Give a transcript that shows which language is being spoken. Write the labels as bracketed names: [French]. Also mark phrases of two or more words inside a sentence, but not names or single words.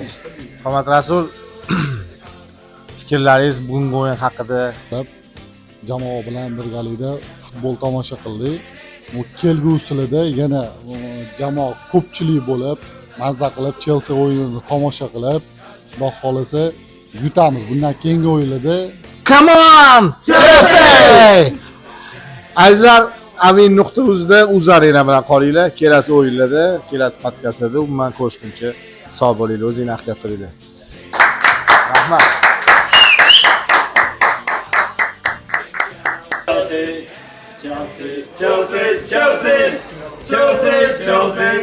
[Uzbek] Hurmat Rasul, fikrlaringiz bugungi o'yin haqida? Jamoa bilan birgalikda futbol tomosha qildik. Bu kelgusida yana jamoa ko'pchilik bo'lib, mazza qilib Chelsea o'yinini tomosha qilib, Xudo xolisa yutamiz. Bundan keyingi o'yinlarda [English] Come on! Chelsea! [Uzbek] Azizlar, Amin.uzda Uzarena bilan qolinglar. Kelasi o'yinlarda, kelasi podkastlarda umuman ko'rishguncha sog' bo'linglar, o'zingizga ehtiyot qilinglar. Rahmat. Chelsea, Chelsea, Chelsea, Chelsea, Chelsea.